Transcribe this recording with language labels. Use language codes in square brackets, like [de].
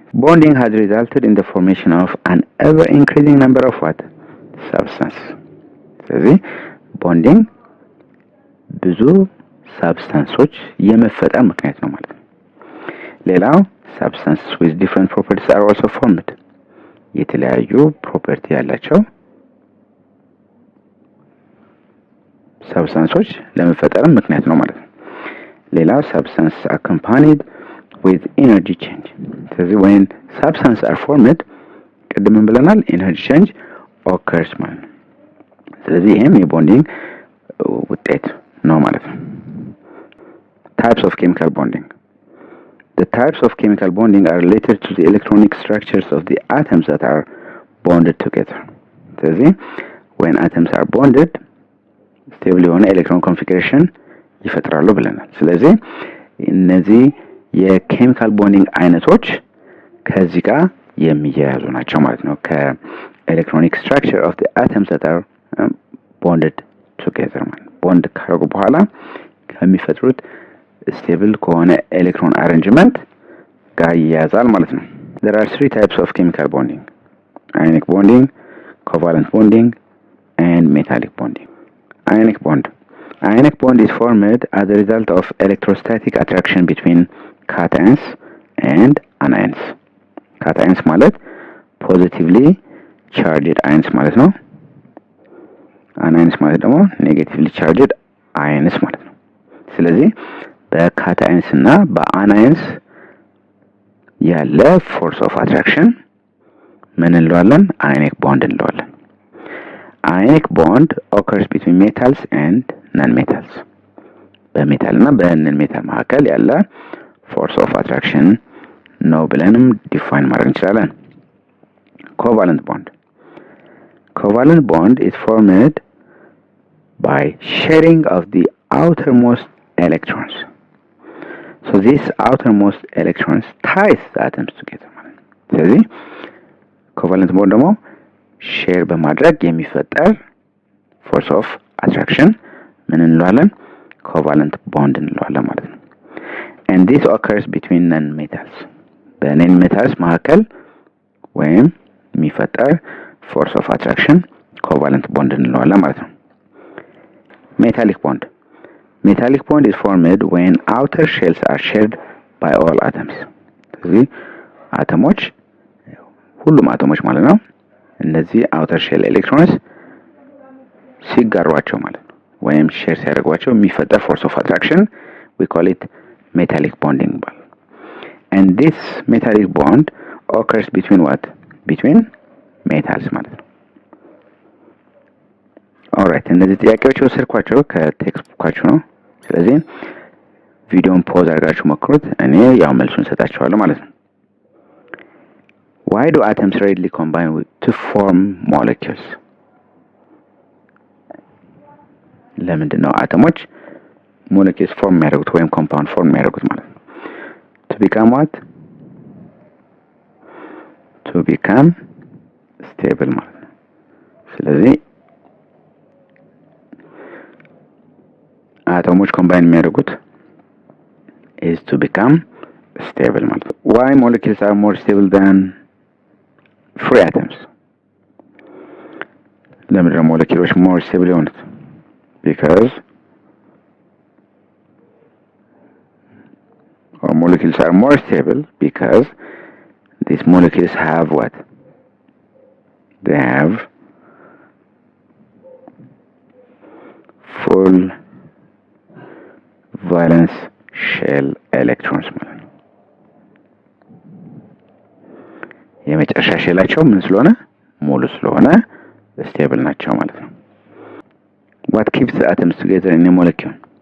[en] Bonding has resulted in the formation of an ever increasing number of what? Substance. [am] ስለዚህ bonding ብዙ substances የመፈጠር ምክንያት ነው ማለት ነው። ሌላው [en] substances with different properties are also formed. [am] የተለያዩ ፕሮፐርቲ ያላቸው substances ለመፈጠር ምክንያት ነው ማለት ነው። ሌላው [en] substance accompanied with energy change. [am] ስለዚህ [en] when substances are formed [am] ቅድም ብለናል [en] energy change occurs [am] ማለት ነው። ስለዚህ ይሄም የቦንዲንግ ውጤት ነው ማለት ነው። [en] Types of chemical bonding. The types of chemical bonding are related to the electronic structures of the atoms that are bonded together. [am] ስለዚህ [en] when atoms are bonded [am] stable የሆነ ኤሌክትሮን ኮንፊግሬሽን ይፈጥራሉ ብለናል። ስለዚህ እነዚህ የኬሚካል ቦንዲንግ አይነቶች ከዚህ ጋር የሚያያዙ ናቸው ማለት ነው። ከኤሌክትሮኒክ ስትራክቸር ኦፍ [en] the atoms that are [am] bonded together ማለት ቦንድ ካደረጉ በኋላ ከሚፈጥሩት ስቴብል ከሆነ ኤሌክትሮን አሬንጅመንት ጋር ይያያዛል ማለት ነው። [en] There are 3 types of chemical bonding: ionic bonding, covalent bonding, and metallic bonding. Ionic bond. Ionic bond is formed as a result of electrostatic attraction between cations and anions. [am] Cations ማለት [en] positively charged ions [am] ማለት ነው። anions ማለት ደግሞ [en] negatively charged ions [am] ማለት ነው። ስለዚህ በካታይንስ እና በአናይንስ ያለ ፎርስ ኦፍ አትራክሽን ምን እንለዋለን? አዮኒክ ቦንድ እንለዋለን። አዮኒክ ቦንድ [en] occurs between metals and non-metals. [am] በሜታል እና በነን ሜታል መካከል ያለ ፎርስ ኦፍ አትራክሽን ነው ብለንም ዲፋይን ማድረግ እንችላለን። ኮቫለንት ቦንድ. [en] Covalent bond is formed by sharing of the outermost electrons. So these outermost electrons ties the atoms together. [am] ስለዚህ ኮቫለንት ቦንድ ደግሞ ሼር በማድረግ የሚፈጠር ፎርስ ኦፍ አትራክሽን ምን እንለዋለን? ኮቫለንት ቦንድ እንለዋለን ማለት ነው። [en] and this occurs between non-metals [am] በነን ሜታልስ መካከል ወይም የሚፈጠር ፎርስ ኦፍ አትራክሽን ኮቫለንት ቦንድ እንለዋለን ማለት ነው። ሜታሊክ ቦንድ [en] metallic bond is formed when outer shells are shared by all atoms [am] ስለዚህ አተሞች ሁሉም አተሞች ማለት ነው እነዚህ [en] outer shell electrons [am] ሲጋሯቸው ማለት ነው ወይም ሼር ሲያደርጓቸው የሚፈጠር [en] force of attraction we call it metallic bonding and this metallic bond occurs between what? Between metals [am] ማለት ነው። alright እነዚህ ጥያቄዎች ወሰድኳቸው ከቴክስት ቡካችሁ ነው። ስለዚህ ቪዲዮን ፖዝ አድርጋችሁ ሞክሩት። እኔ ያው መልሱን ሰጣችኋለሁ ማለት ነው። [en] why do atoms readily combine to form molecules? [am] ለምንድን ነው አተሞች ሞለኪውልስ ፎርም የሚያደርጉት ወይም ኮምፓውንድ ፎርም የሚያደርጉት ማለት ነው? [en] to become what? to become stable [am] ማለት ነው። ስለዚህ አተሞች ኮምባይን የሚያደርጉት [en] is to become stable ማለት ነው። why molecules are more stable than free atoms? [am] ለምንድን ነው ሞለኪውሎች [en] more stable [am] የሆኑት? [en] because molecules are more stable because these molecules have what? They have full valence shell electrons [am] ማለት ነው። የመጨረሻ ሼላቸው ምን ስለሆነ ሙሉ ስለሆነ ስቴብል ናቸው ማለት ነው። [en] what keeps the atoms together in a molecule?